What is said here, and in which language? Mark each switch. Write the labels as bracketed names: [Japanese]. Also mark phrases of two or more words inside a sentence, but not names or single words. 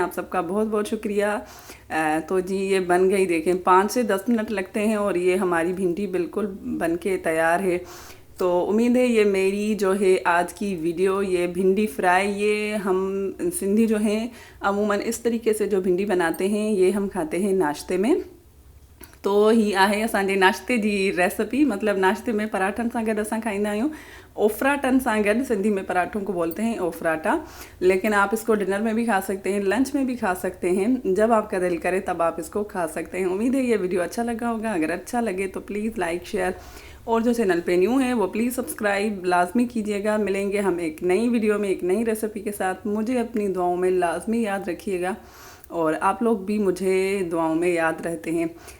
[Hindi] आप सबका बहुत बहुत शुक्रिया। तो जी ये बन गई, देखें 5 से 10 मिनट लगते हैं और ये हमारी भिंडी बिल्कुल बन के तैयार है। तो उम्मीद है ये मेरी जो है आज की वीडियो, ये भिंडी फ्राई, ये हम सिंधी जो हैं अमूमन इस तरीके से जो भिंडी बनाते हैं ये हम खाते हैं नाश्ते में। [Sindhi] तो ही आहे असांजे नाश्ते जी रेसिपी। मतलब नाश्ते में पराठन सां गॾु असां खाईंदा आहियूं, ओफराटन सां गॾु। [Hindi] सिंधी में पराठों को बोलते हैं ओफराटा, लेकिन आप इसको डिनर में भी खा सकते हैं, लंच में भी खा सकते हैं, जब आपका दिल करे तब आप इसको खा सकते हैं। उम्मीद है ये वीडियो अच्छा लगा होगा। अगर अच्छा लगे तो [English] please like share, [Hindi] और जो चैनल पे न्यू है वो प्लीज़ सब्सक्राइब लाजमी कीजिएगा। मिलेंगे हम एक नई वीडियो में एक नई रेसिपी के साथ। मुझे अपनी दुआओं में लाजमी याद रखिएगा, और आप लोग भी मुझे दुआओं में याद रहते हैं।